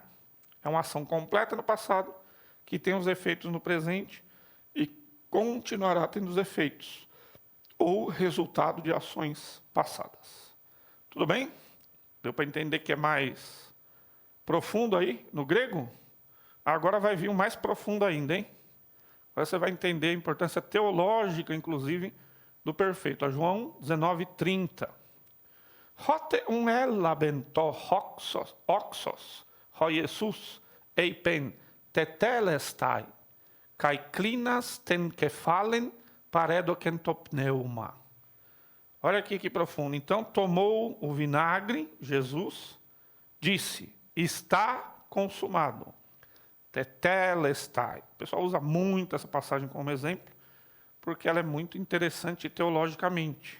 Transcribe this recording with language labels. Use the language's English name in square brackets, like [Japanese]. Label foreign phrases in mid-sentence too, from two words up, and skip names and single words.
[Portuguese] É uma ação completa no passado, que tem os efeitos no presente e continuará tendo os efeitos, ou resultado de ações passadas. Tudo bem? Deu para entender que é mais profundo aí no grego? Agora vai vir um mais profundo ainda, hein? Agora você vai entender a importância teológica, inclusive, do perfeito. A João 19:30. [Greek] Ὅτε ἔλαβεν τὸ ὄξος, ὁ Ἰησοῦς, εἶπεν, τετέλεσται, καὶ κλίνας τὴν κεφαλὴν παρέδωκεν τὸ πνεῦμα. [Portuguese] Olha aqui que profundo. Então, tomou o vinagre, Jesus, disse, está consumado. Tetelestai. O pessoal usa muito essa passagem como exemplo, porque ela é muito interessante teologicamente.